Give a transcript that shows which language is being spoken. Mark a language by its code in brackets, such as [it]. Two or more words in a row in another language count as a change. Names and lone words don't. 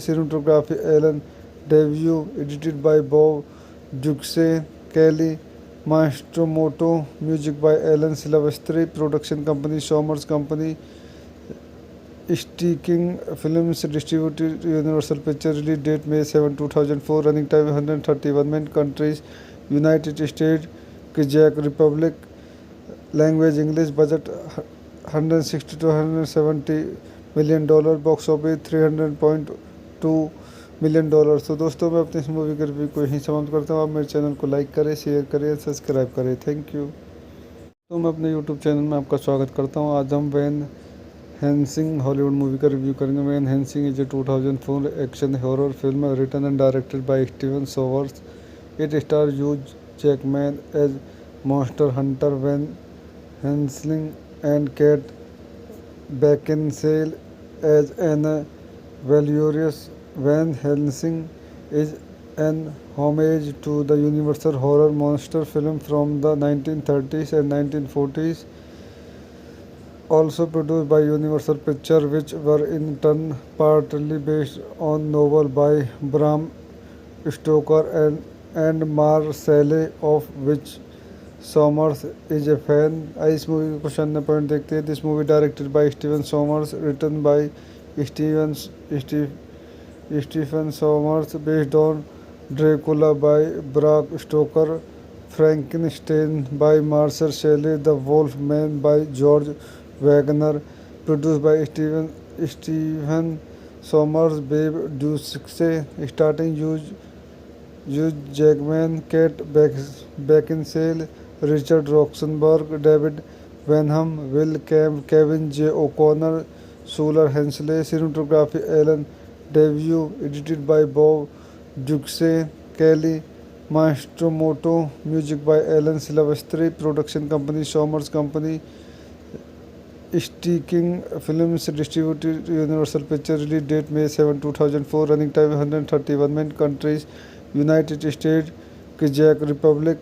[en] Cinematography Alan Daviau, edited by Bob Ducsay, Kelly Matsumoto, music by Alan Silvestri. Production company Sommers Company. Sticking Films distributed Universal Pictures. Release date May 7, 2004. Running time 131. Main countries United States, Czech Republic. Language English. Budget 160 to 170 million डॉलर. Box office 300.2 million dollar. [hi] तो दोस्तों मैं अपनी इस मूवी के रिव्यू को यहीं समाप्त करता हूँ. आप मेरे चैनल को लाइक करें, शेयर करें, सब्सक्राइब करें. [en] Thank you. [hi] तो मैं अपने यूट्यूब चैनल में आपका स्वागत करता हूँ. आज हम वैन हेल्सिंग हॉलीवुड मूवी का रिव्यू करेंगे. [en] Van Helsing is a 2004 action horror film written and directed by Steven Sovers. It star Hugh Jackman as monster hunter Van Helsing and Kate Beckinsale as Anna Valerius. Van Helsing is an homage to the Universal horror monster film from the 1930s and 1940s, also produced by Universal Pictures, which were in turn partly based on novel by Bram Stoker and Marcelle, of which Sommers is a fan. [hi] इस मूवी के कुछ अन्य पॉइंट देखते हैं. [en] This movie directed by Steven Sommers, written by Stephen Sommers, based on Dracula by Bram Stoker, Frankenstein by Marshall Shelley, The Wolf Man by George Waggner, produced by Steven Sommers, Bob Ducsay, starring Hugh Jackman, Kate Beckinsale, Richard Roxburgh, David Wenham, Will Kevin J. O'Connor, Shuler Hensley. Cinematography Alan Daviau, edited by Bob Ducsay, Kelly Matsumoto, Music by Alan Silvestri. Production company Sommers Company. Sticking Films distributed Universal Pictures. Release date May 7, 2004. Running time 131. Main countries United States, czech रिपब्लिक.